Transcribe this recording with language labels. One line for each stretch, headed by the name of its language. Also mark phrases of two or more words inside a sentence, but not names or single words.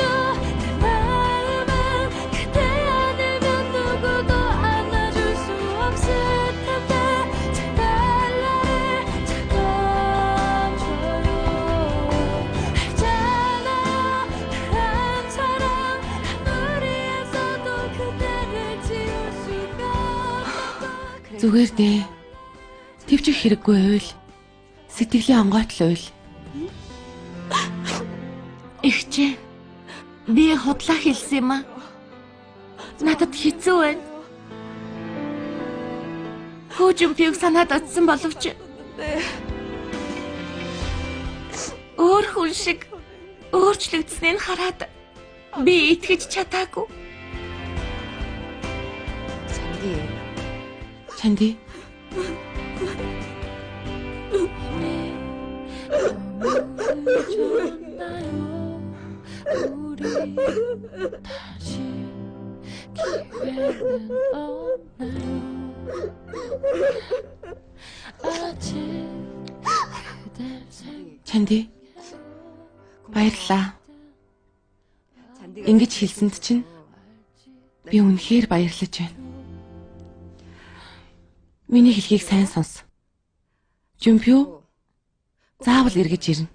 Korean: 내 마음은 그대 아니면 누구도 안아줄 수 없을 텐데 제발 나를 잡아줘요. 알잖아요 난 사랑 아무리 애써도 그대를 지울 수가 없다고.
Mongolian: Зүгээр дээ. Тэвчих хэрэггүй байвал сэтгэлийн онгойтлуул. Ихчээ. Би худлаа хэлсэн юм аа. Надад хэцүү байна. Хүү Жумпиог санаад очсон боловч өөр хүн шиг өөрчлөгдсөнийг хараад би итгэж чадаагүй. Чанди.
Korean: 늦었나요? 우리 다시 기회는 없나요? 아직 그댈
Mongolian: Чанди. Баярлалаа. Ингэж хэлсэнд чинь би үнэхээр баярлаж байна. Миний хэлхийг сайн сонс. Жумпио заавал эргэж ирнэ.